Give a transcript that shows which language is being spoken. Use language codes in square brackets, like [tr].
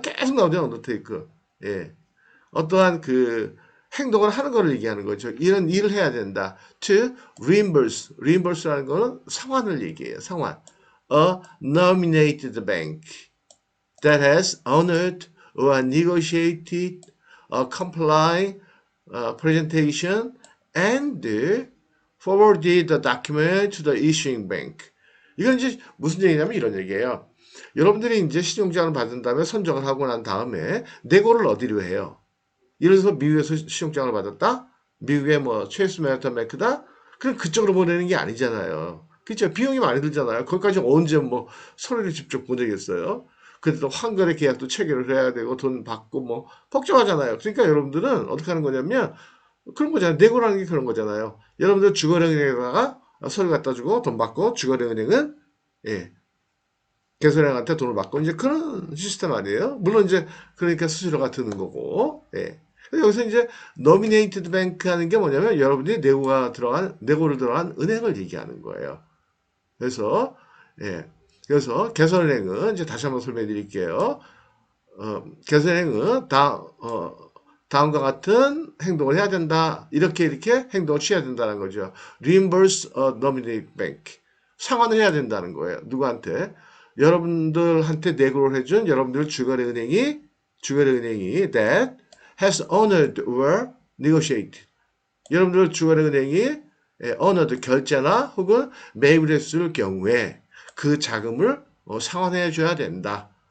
[ko] 계속 나오죠, undertake. 예. 어떠한 그 행동을 하는 거를 얘기하는 거죠. 이런 일을 해야 된다. [en] To reimburse. [ko] reimburse라는 거는 상환을 얘기해요. 상환. [en] A nominated bank that has honored or negotiated a complying presentation and forwarded the document to the issuing bank. [ko] 이건 이제 무슨 얘기냐면 이런 얘기예요. 여러분들이 이제 신용장을 받은 다음에 선정을 하고 난 다음에 내고를 어디로 해요? 예를 들어서 미국에서 신용장을 받았다? 미국의 뭐 체이스 맨하탄 뱅크다? 그럼 그쪽으로 보내는 게 아니잖아요. 그렇죠? 비용이 많이 들잖아요. 거기까지 언제 뭐 서류를 직접 보내겠어요? 그래도 환결의 계약도 체결을 해야 되고 돈 받고 뭐 복잡하잖아요. 그러니까 여러분들은 어떻게 하는 거냐면 그런 거잖아요. 내고라는 게 그런 거잖아요. 여러분들 주거래은행에다가 서류 갖다 주고 돈 받고 주거래은행은 개설행한테 돈을 받고 이제 그런 시스템 아니에요? 물론 이제 그러니까 수수료가 드는 거고. 예. 여기서 이제 nominated bank 하는 게 뭐냐면 여러분들이 내고를 들어간 은행을 얘기하는 거예요. 그래서 예. 그래서 개설은행은 이제 다시 한번 설명해 드릴게요. 개설은행은 다음과 같은 행동을 해야 된다. 이렇게 행동을 취해야 된다는 거죠. [en] reimburse a nominated bank. [ko] 상환을 해야 된다는 거예요. 누구한테? 여러분들한테 내고를 해준 여러분들 주거래 은행이 [en] that has honored or negotiated. [ko] 여러분들 주거래 은행이 honored 결제나 혹은 매입을 했을 경우에 그 자금을 상환해 줘야 된다.